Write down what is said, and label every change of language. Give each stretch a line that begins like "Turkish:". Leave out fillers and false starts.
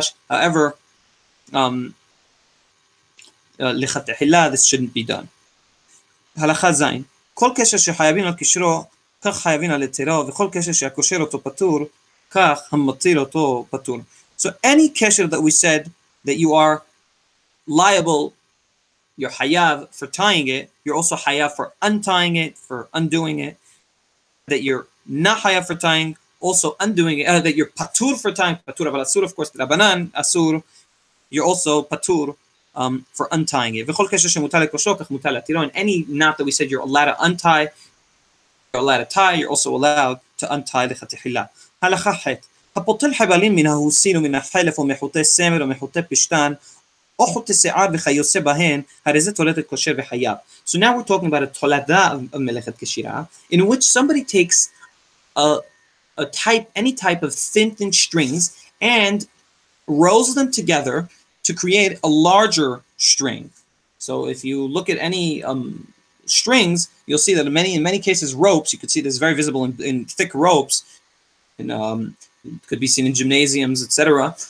English: However, lechatechila, this shouldn't be done. Halacha zayin.
Hebrew: כל קשר שחייבים על קשרו, כך חייבים על היתרו, וכל קשר שהקושר אותו פטור, כך המתיר אותו פטור.
English: So any kesher that we said that you are liable, you're hayav for tying it, you're also hayav for untying it, for undoing it, that you're not hayav for tying, also undoing it, that you're patur for tying, patur aval asur, of course, rabanan, asur, you're also patur for untying it.
Hebrew: וכל קשר שמותר לקושרו, כך מותר להתירו.
English: And any knot that we said you're allowed to untie, you're allowed to tie, you're also allowed to untie לכתחילה.
Hebrew: הלכה ח' הפותל חבלים מן ההוסין ומן החלף ומחוטי סמר ומחוטי פשתן או חוטי שיער וכיוצא בהן, הרי זה תולדת כשר וחייב.
English: So now we're talking about a tolada of מלאכת כשירה, in which somebody takes any type of thin strings and rolls them together to create a larger string. So if you look at any strings, you'll see that in many cases ropes, you could see this very visible in thick ropes, and could be seen in gymnasiums, etc.